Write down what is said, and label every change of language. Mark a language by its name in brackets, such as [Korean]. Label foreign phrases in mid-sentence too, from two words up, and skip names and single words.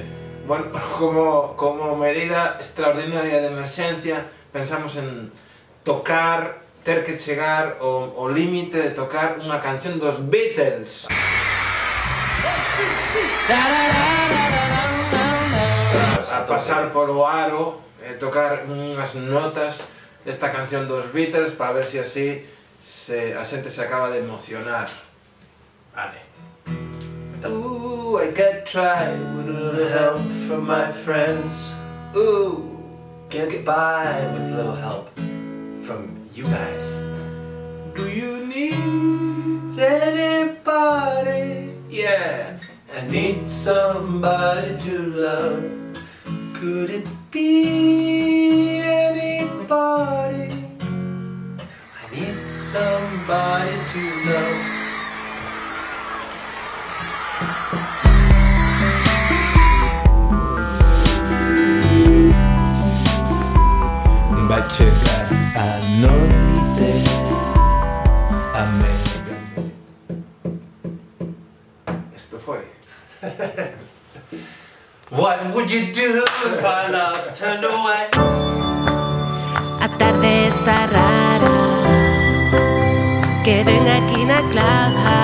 [Galician] Bueno, como medida extraordinaria de emerxencia pensamos en ter que chegar ao límite de tocar unha canción dos Beatles. A pasar polo aro e tocar unhas notas desta canción dos Beatles para ver se así a xente se acaba de emocionar. Vale. [English] Ooh, I got tried with a little help from my friends. Ooh, Can't get by with a little help from you guys. do you need anybody? Yeah, I need somebody to love. Could it be anybody? I need somebody to love. [Galician] Vai chegar a noite, a mega. isto foi. [English] What would you do if I love turned away? [Galician] A tarde está rara. Queden aquí na Clubhouse.